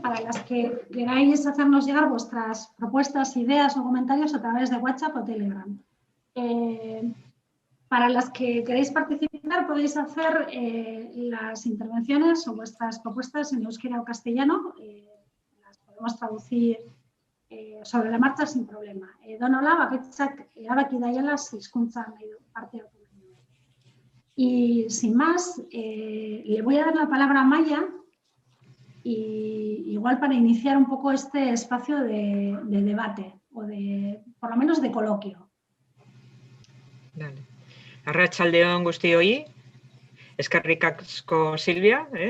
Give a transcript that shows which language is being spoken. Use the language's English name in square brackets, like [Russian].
[Spanish] Para las que queráis hacernos llegar vuestras propuestas, ideas o comentarios a través de WhatsApp o Telegram. Para las que queréis participar, podéis hacer las intervenciones o vuestras propuestas en euskera o castellano. Las podemos traducir sobre la marcha sin problema. [Basque] Donola, bakoitzak erabaki daiela hizkuntzan parte hartu. [Spanish] Y sin más, le voy a dar la palabra a Maya, y igual para iniciar un poco este espacio de debate o por lo menos de coloquio. Dale. [Basque] Arratsaldeon guztioi, eskerrik asko Silvia.